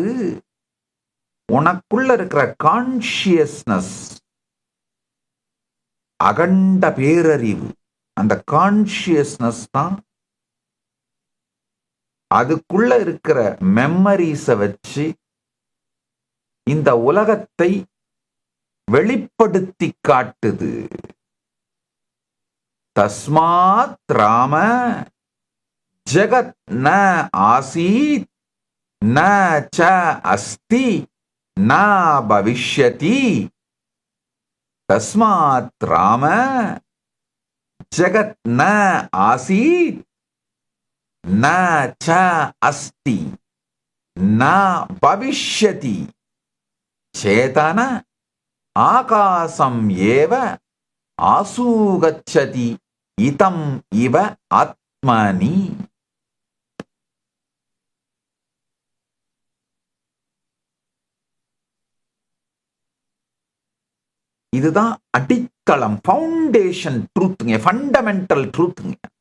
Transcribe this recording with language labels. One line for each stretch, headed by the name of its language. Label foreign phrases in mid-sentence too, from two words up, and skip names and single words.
Tamil: உனக்குள்ள இருக்கிற கான்சியஸ்னஸ், அகண்ட பேரறிவு, அந்த கான்சியஸ்னஸ் தான் அதுக்குள்ள இருக்கிற மெமரிஸ வச்சு இந்த உலகத்தை வெளிப்படுத்தி காட்டுது.
Sanskrit: तस्मात् राम जगत् न आसीत् न च अस्ति न भविष्यति. तस्मात् राम जगत् न आसीत् न च अस्ति न भविष्यति. चेतन आकाशम् एव आसूगच्छति इदम् इव आत्मनि.
Tamil: இதுதான் அடித்தளம்,
English: foundation truthunga, fundamental truthunga.